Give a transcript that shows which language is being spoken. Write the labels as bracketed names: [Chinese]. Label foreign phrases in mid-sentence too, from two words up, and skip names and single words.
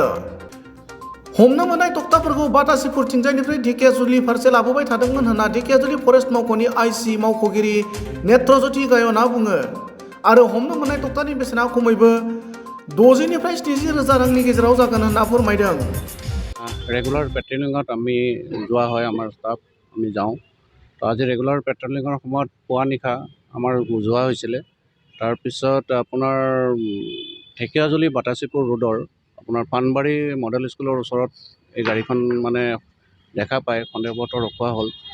[Bodo] हमनो मोननाय तक्ताफोरखौ बाटासिपुरथिंजायनिफ्राय ढेकियाजुलि फारसे लाबोबाय थादोंमोन होनना ढेकियाजुलि फरेस्ट मावख'नि आइसि मावख'गिरि नेत्रज्योति गायनआ बुङो आरो हमनो मोननाय तक्तानि बेसेना खमैबो 60 निफ्राय 70 रोजा रांनि गेजेराव जागोन होनना फोरमायदों। [Assamese] ৰেগুলাৰ পেট্ৰলিঙত আমি যোৱা হয়, আমাৰ ষ্টাফ আমি যাওঁ। তো আজি ৰেগুলাৰ পেট্ৰলিঙৰ সময়ত পুৱা নিশা আমাৰ যোৱা হৈছিলে। তাৰপিছত আপোনাৰ ঢেকিয়াজুলি বাটাচীপুৰ ৰোডৰ আপোনাৰ পাণবাৰী মডেল স্কুলৰ ওচৰত এই গাড়ীখন মানে দেখা পায়, সন্দেহবশতঃ ৰখোৱা হ'ল।